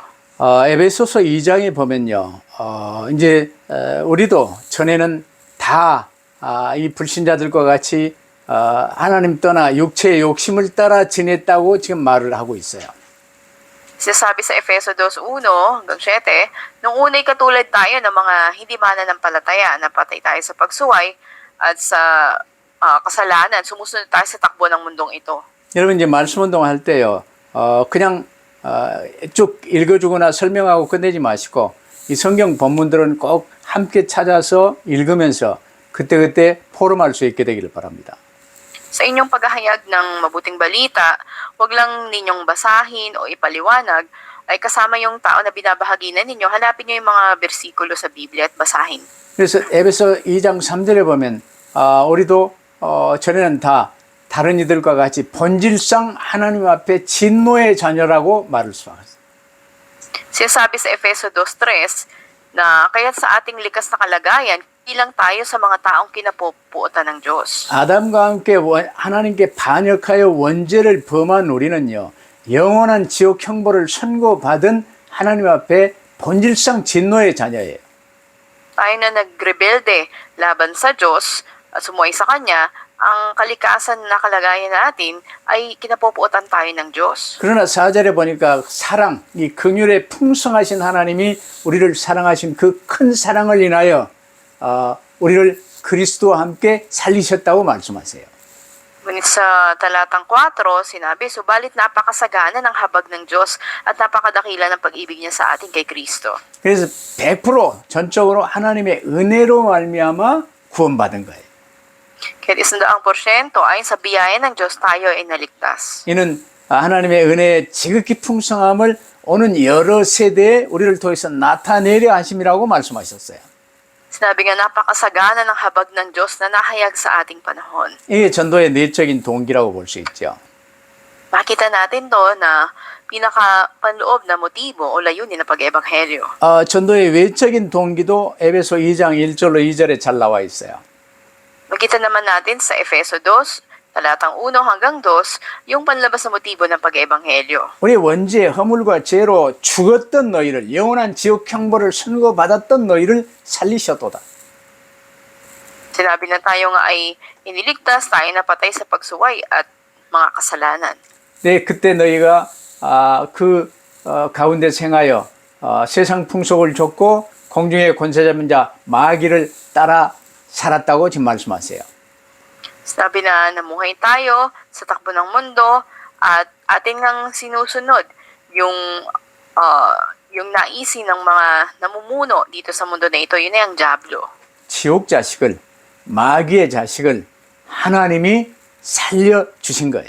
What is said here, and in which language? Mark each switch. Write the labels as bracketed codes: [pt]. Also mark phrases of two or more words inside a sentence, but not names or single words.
[ko] 에베소서 2장에 보면요, 이제 우리도 전에는 다 이 불신자들과 같이 하나님 떠나 육체의 욕심을 따라 지냈다고 지금 말을 하고 있어요. [tl] Sinasabi sa Efeso 2:1-7, nung una'y katulad tayo ng mga hindi mananampalataya, napatay tayo sa pagsuway at sa kasalanan, sumusunod tayo sa takbo ng mundong ito. [ko] 여러분 이제 말씀 운동할 때요, 그냥 쭉 읽어주거나 설명하고 끝내지 마시고 이 성경 본문들은 꼭 함께 찾아서 읽으면서 그때그때 포럼할 수 있게 되기를 바랍니다. [tl] Sa inyong paghahayag ng mabuting balita, huwag lang ninyong basahin o ipaliwanag, ay kasama yung tao na binabahaginan ninyo, hanapin nyo yung mga bersikulo sa Biblia at basahin. [ko] 그래서 에베소 2장 3절에 보면 우리도 전에는 다 다른 이들과 같이 본질상 하나님 앞에 진노의 자녀라고 말을 수하셨어요. [tl] Sinasabi sa Efeso 2:3 na kaya't sa ating likas na kalagayan, bilang tayo sa mga taong kinapupuotan ng Diyos. [ko] 아담과 함께 하나님께 반역하여 원죄를 범한 우리는요, 영원한 지옥 형벌을 선고받은 하나님 앞에 본질상 진노의 자녀예요. [tl] Tayo na nagrebelde laban sa Diyos at sumuway sa Kanya, ang kalikasan na kalagayan natin ay kinapupuotan tayo ng Diyos. [ko] 그러나 4절에 보니까 사랑, 이 긍휼의 풍성하신 하나님이 우리를 사랑하신 그 큰 사랑을 인하여 우리를 그리스도와 함께 살리셨다고 말씀하세요. [tl] Ngunit sa talatang 4, sinabi, subalit napakasagana ng habag ng Diyos at napakadakila ng pag-ibig niya sa atin kay Kristo. [ko] 그래서 100% 전적으로 하나님의 은혜로 말미암아 구원받은 거예요. [tl] Kahit 100% ayon sa biyaya ng Diyos tayo ay naligtas. [ko] 이는 하나님의 은혜의 지극히 풍성함을 오는 여러 세대에 우리를 통해서 나타내려 하심이라고 말씀하셨어요. [tl] Sinabi nga napakasagana ng habag ng Diyos na nahayag sa ating panahon. [ko] 이게 전도의 내적인 동기라고 볼 수 있죠. [tl] Makita natin doon na pinakapanloob na motibo o layunin ng pag-ebanghelyo. [ko] 전도의 외적인 동기도 에베소 2장 1절로 2절에 잘 나와 있어요. [tl] Makita naman natin sa Efeso 2, talatang 1 hanggang 2, yung panlabas na motibo ng pag-ebanghelyo. [ko] 우리 원죄, 허물과 죄로 죽었던 너희를, 영원한 지옥 형벌을 선고받았던 너희를 살리셨도다. [tl] Sinabi na tayo nga ay iniligtas, tayo napatay sa pagsuway at mga kasalanan. [ko] 네, 그때 너희가 가운데 생하여 세상 풍속을 좇고 공중의 권세 잡은 자 마귀를 따라 살았다고 지금 말씀하세요. [tl] Sabi na namuhay tayo sa takbo ng mundo at atin ngang sinusunod yung naisin ng mga namumuno dito sa mundo na ito, yun ay ang dyablo. [ko] 지옥 자식을, 마귀의 자식을 하나님이 살려주신 거예요.